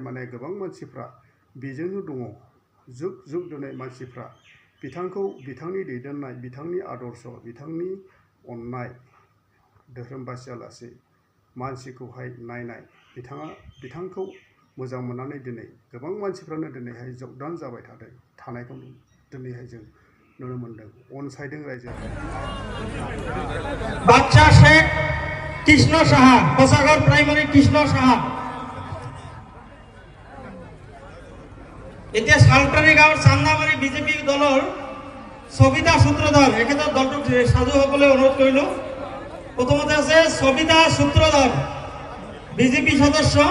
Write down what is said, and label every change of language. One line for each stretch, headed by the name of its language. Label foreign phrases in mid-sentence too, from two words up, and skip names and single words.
Bodo: माने गोबां मानसिफ्रा बेजोंनो दङ जुग जुग दिनै मानसिफ्रा बिथांनि दैदेननाय बिथांनि आदर्श बिथांनि अननाय धोरोम बासियालासे मानसिखौहाय नायनाय बिथांखौ मोजां मोननानै दिनै गोबां मानसिफ्रानो दिनैहाय जगदान जाबाय थानायखौ दिनैहाय जों नुनो मोनदों अनसायदों रायजो
Assamese: बादशाह शेख কৃষ্ণ সাহা কোষাগর প্রাইমারি কৃষ্ণ সাহা এতিয়া সালটারি গাঁৱৰ চান্দামাৰী বিজেপি দলৰ সবিতা সূত্ৰধৰ এখেতৰ দলটোক সাজু হ'বলৈ অনুৰোধ কৰিলোঁ প্ৰথমতে আছে সবিতা সূত্ৰধৰ বিজেপি সদস্য